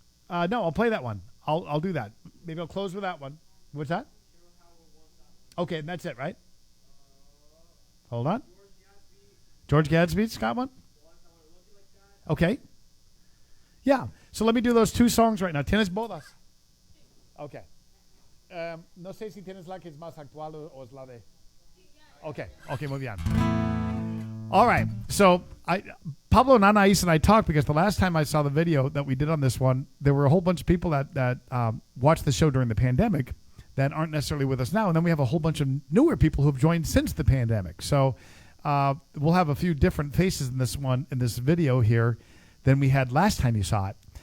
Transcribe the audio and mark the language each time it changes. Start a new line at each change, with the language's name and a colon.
English: No, I'll play that one. I'll do that. Maybe I'll close with that one. What's that? Okay, and that's it, right? Hold on. George Gadsby's got one? Okay. Yeah. So let me do those 2 songs right now.
Spanish: ¿Tienes bodas? Okay. No sé si tienes la que es más actual o es la de...
English: Okay. Okay,
Spanish: muy bien.
English: All right. So Pablo and Anais and I talked because the last time I saw the video that we did on this one, there were a whole bunch of people that watched the show during the pandemic that aren't necessarily with us now. And then we have a whole bunch of newer people who have joined since the pandemic. So we'll have a few different faces in this video here than we had last time you saw it.